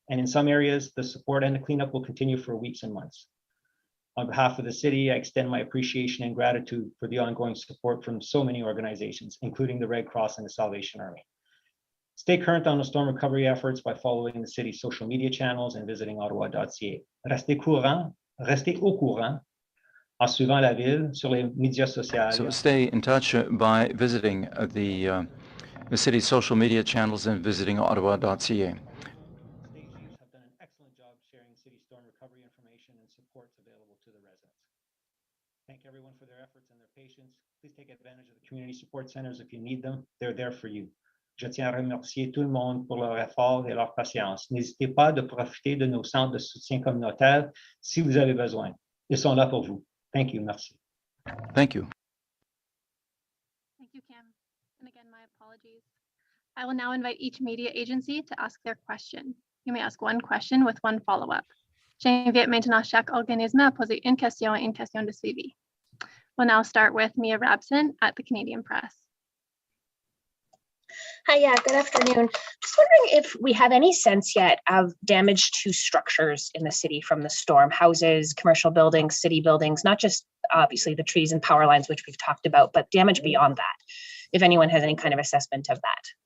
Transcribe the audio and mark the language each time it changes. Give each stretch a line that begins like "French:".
English: And in some areas, the support and the cleanup will continue for weeks and months. On behalf of the city, I extend my appreciation and gratitude for the ongoing support from so many organizations, including the Red Cross and the Salvation Army. Stay current on the storm recovery efforts by following the city's social media channels and visiting ottawa.ca.
French: Restez au courant en suivant la ville sur les médias sociaux.
English: So stay in touch by visiting the city's social media channels and visiting ottawa.ca. Stages have done an excellent job sharing city storm recovery information and supports available to the residents. Thank everyone for their efforts and their patience. Please take advantage of the community support centers if you need them. They're there for you.
French: Je tiens à remercier tout le monde pour leur effort et leur patience. N'hésitez pas de profiter de nos centres de soutien communautaire si vous avez besoin. Ils sont là pour vous.
English: Thank you.
French: Merci.
English: Thank you. Thank you, Kim. And again, my apologies. I will now invite each media agency to ask their question. You may ask one question with one follow-up.
French: J'invite maintenant chaque organisme à poser une question et une question de suivi.
English: We'll now start with Mia Rabson at the Canadian Press. Hi, yeah, good afternoon. Just wondering if we have any sense yet of damage to structures in the city from the storm, houses, commercial buildings, city buildings, not just obviously the trees and power lines, which we've talked about, but damage beyond that, if anyone has any kind of assessment of that.